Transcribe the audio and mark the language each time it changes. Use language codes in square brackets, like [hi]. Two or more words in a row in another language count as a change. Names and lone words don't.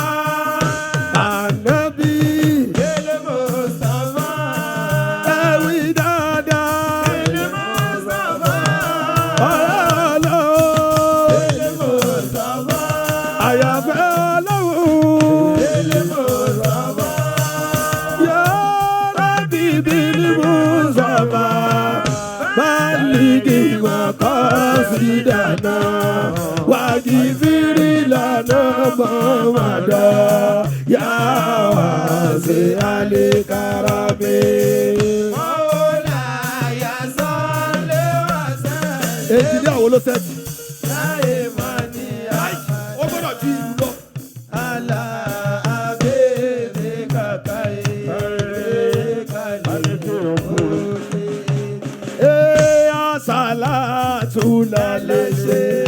[yo] Ànábì. Ẹ̀wí dáadáa. Àyàfẹ́ Ọlọ́run. [ar] يا رب بالمصطفى. بلغ مقاصدنا. واغفر لنا محمدا. يا واسع الكرم. [yo] Èjì ní àwọn olóṣèlú. Ó gbọ́dọ̀ ju ìlú lọ. Àsàlátù la lè ṣe.